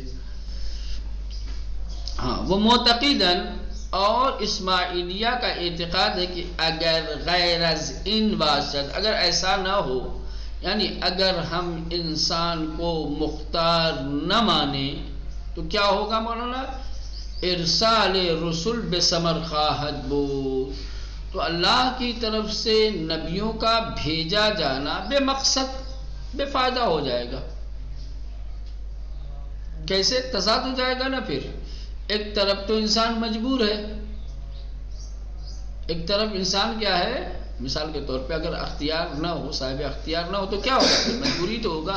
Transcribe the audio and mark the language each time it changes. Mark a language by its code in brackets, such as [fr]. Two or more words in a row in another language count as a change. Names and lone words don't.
[ur] ہاں، وہ معتقداً، اور اسماعیلیہ کا اعتقاد ہے کہ [fa] اگر غیر از ان باشد، [ur] اگر ایسا نہ ہو، یعنی اگر ہم انسان کو مختار نہ مانیں تو کیا ہوگا مولانا، [fa] ارسال رسول بثمر خواہد بود، [ur] تو اللہ کی طرف سے نبیوں کا بھیجا جانا بے مقصد، بے فائدہ ہو جائے گا۔ کیسے تضاد ہو جائے گا نا۔ پھر ایک طرف تو انسان مجبور ہے، ایک طرف انسان کیا ہے، مثال کے طور پہ اگر اختیار نہ ہو، صاحب اختیار نہ ہو تو کیا ہوگا، پھر مجبوری تو ہوگا۔